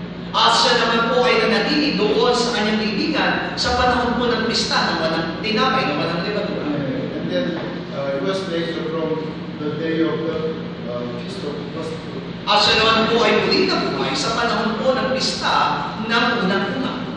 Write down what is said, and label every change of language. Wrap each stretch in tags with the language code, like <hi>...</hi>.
<tl>At siya naman po ay nanatili doon sa kanyang bibigan sa panahon po ng pista ng walang tinapay, ng walang libadura.</tl> <en>And then he was raised from the day of the feast of first fruit.</en> <tl>At siya naman po ay muli na buhay sa panahon po ng pista ng unang bunga.</tl>